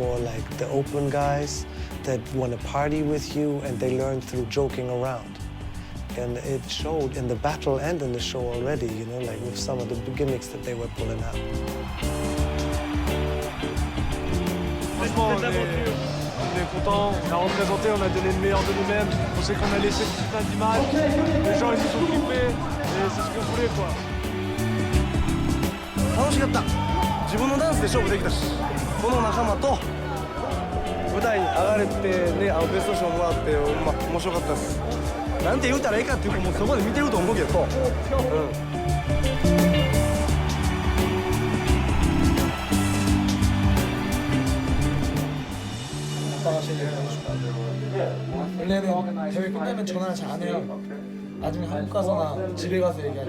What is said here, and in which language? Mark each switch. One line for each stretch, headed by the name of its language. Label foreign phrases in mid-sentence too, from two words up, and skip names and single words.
English: more like the open guys that want to party with you, and they learn through joking around. And it showed in the battle and in the show already, you know, like with some of the gimmicks that they were pulling out.
French: Franchement, on est content, on a représenté, on a donné le meilleur de nous-mêmes. On sait qu'on a laissé le petit pain d'image. Les gens, ils se sont occupés, et c'est ce qu'on voulait, quoi.
Japanese: 楽しかった。自分のダンスで勝負できたし、この仲間と舞台に上がれてね、ベスト賞もらって、面白かったです。なんて言うたらいいかっていうか、もうそこで見てると思うけど、
Korean: 원래는 대회 끝나면 전화를 잘 안 해요. 나중에 한국 가서나 집에 가서 얘기하죠.